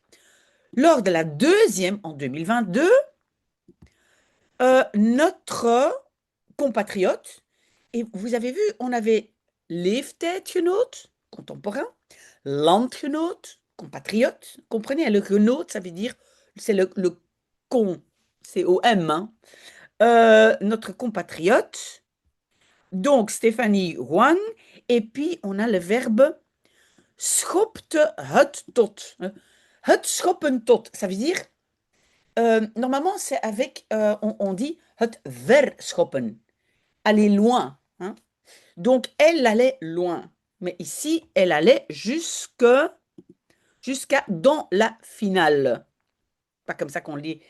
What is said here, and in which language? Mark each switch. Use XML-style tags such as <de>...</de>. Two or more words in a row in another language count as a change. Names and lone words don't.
<fr>Lors de la deuxième, en 2022, notre compatriote, et vous avez vu, on avait leeftijdgenoot, contemporain, landgenoot, compatriote. Comprenez, le genoot, ça veut dire, c'est le con, c'est O-M, hein. Notre compatriote, donc Stéphanie Huang, et puis on a le verbe</fr> <nl>schopte het tot. Het schoppen tot,</nl> <fr>ça veut dire, normalement c'est avec, on dit</fr> <nl>het verschoppen,</nl> <fr>aller loin, hein. Donc elle allait loin, mais ici elle allait jusqu'à dans la finale. Pas comme ça qu'on le dit.</fr>